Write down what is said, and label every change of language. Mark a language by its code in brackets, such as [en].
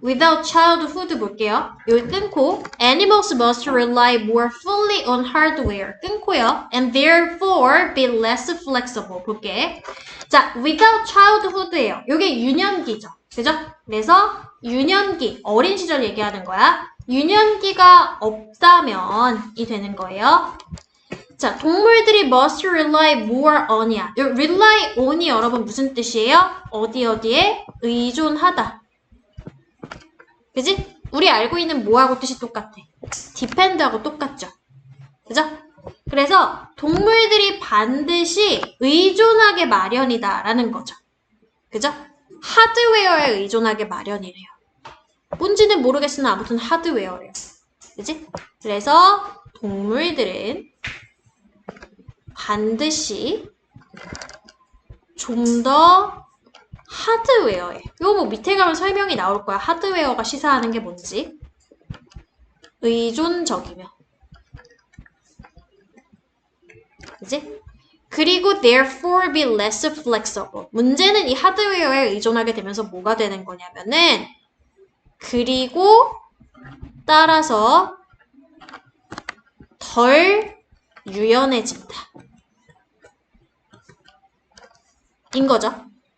[en] Without childhood [ko] 볼게요. 여기 끊고 [en] Animals must rely more fully on hardware. [ko] 끊고요. [en] And therefore be less flexible. [ko] 볼게. 자, [en] without childhood [ko] 예요. 요게 유년기죠. 그죠? 그래서 유년기, 어린 시절 얘기하는 거야. 유년기가 없다면 이 되는 거예요. 자, 동물들이 [en] must rely more on이야. rely on [ko] 이 여러분 무슨 뜻이에요? 어디에? 의존하다. 그지? 우리 알고 있는 뭐하고 뜻이 똑같아. depend하고 똑같죠. 그죠? 그래서 동물들이 반드시 의존하게 마련이다 라는 거죠. 그죠? 하드웨어에 의존하게 마련이래요. 뭔지는 모르겠으나 아무튼 하드웨어래요. 그지? 그래서 동물들은 반드시 좀 더 하드웨어에 이거 뭐 밑에 가면 설명이 나올 거야. 하드웨어가 시사하는 게 뭔지. 의존적이며. 그지? 그리고 [en] therefore be less flexible. [ko] 문제는 이 하드웨어에 의존하게 되면서 뭐가 되는 거냐면은 그리고 따라서 덜 유연해진다. 인 거죠.